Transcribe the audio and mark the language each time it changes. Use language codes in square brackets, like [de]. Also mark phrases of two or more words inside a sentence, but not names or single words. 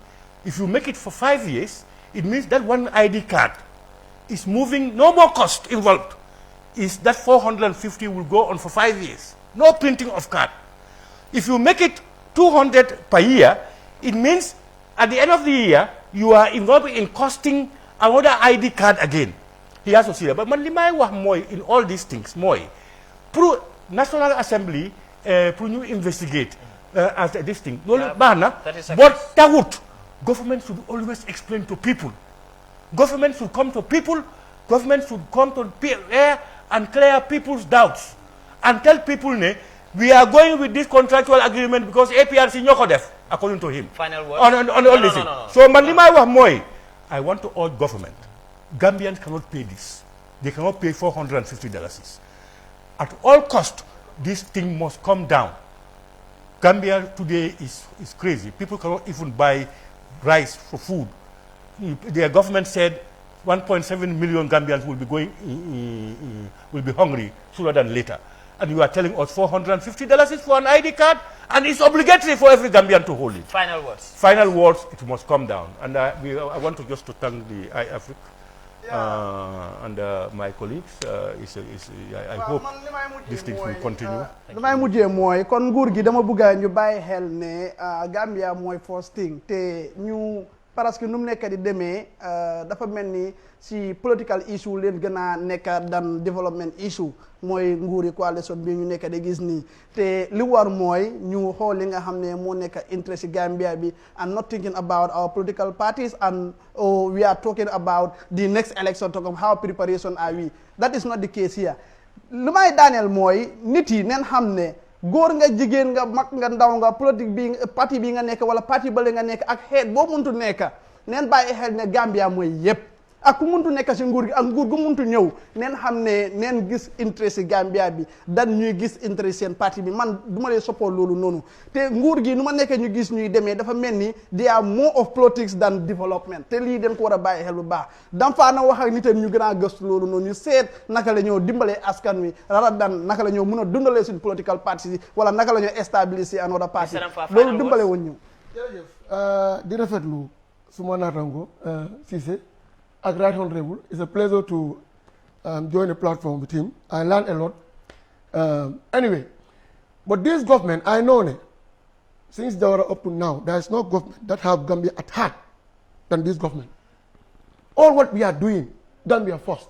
[en] If you make it for 5 years, it means that one ID card is moving, no more cost involved. Is that 450 will go on for 5 years. No printing of card. If you make it 200 per year, it means at the end of the year, you are involved in costing another ID card again. He has to see that. But man, [wo] limay wax moy [en] in all these things, moy. Pro National Assembly, pro ñu investigate as this thing. But tawut, government should always explain to people. Government should come to people. Government should come to air and clear people's doubts and tell people, we are going with this contractual agreement because APRC [wo] ñoko def, [en] according to him. Final word. On all this thing. So man [wo] limay wax moy, [en] I want to urge government. Gambians cannot pay this. They cannot pay $450. At all cost, this thing must come down. Gambia today is crazy. People cannot even buy rice for food. Their government said 1.7 million Gambians will be hungry sooner than later. And you are telling us $450 is for an ID card, and it's obligatory for every Gambian to hold it. Final words. Final words, it must come down. And I want to just to thank the iAfrica and my colleagues. I hope this thing will continue. [wo] damay mujjee mooy kon nguur gi dama bëgg ñu bàyyi xel ne Gambia mooy [en] first thing [wo] te ñu parce que nu mu nekk di demee dafa mel ni si [en] political issue [wo] leen gën a nekk dan [en] development issue [wo] mooy nguuri coalition bi ñu nekk di gis nii te li war mooy ñu xool li nga xam ne moo nekk interest si Gambia bi [en] and not thinking about our political parties and we are talking about the next election to come, how preparation are we. That is not the case here. [wo] lu may daaneel mooy nit yi neen xam ne góor nga jigéen nga mag nga ndaw nga politique bi parti bi nga nekk wala parti bale nga nekk ak xeet boo muntu nekk neen bàyyi xel ne Gambia mooy yépp ak ku muntu nekk si nguur gi ak nguur gu muntu ñëw neen xam ne neen gis intérêt si Gambia bi dan ñuy gis intérêt seen parti bi man du ma lee support loolu noonu te nguur gi nu ma nekkee ñu gis ñuy demee dafa mel ni [en] they are more of politics than development [wo] te lii den ko war a bàyyi xel bu baax dam faa na wax ak nitam ñu gën a gëstu loolu noonu ñu seet naka la ñoo dimbalee askan wi rara dan naka la ñoo mën a dundalee suñu [en] political party [wo] yi wala naka la ñoo stabiliser [en] another party [wo] loolu dimbale woon ñu jërëjëf di rafetlu suma naatango Cissé ak [en] Right Honorable. It's a pleasure to join a platform with him. I learned a lot. Anyway, but this government, I know that since they were up to now, there is no government that have Gambia at heart than this government. All what we are doing, Gambia first.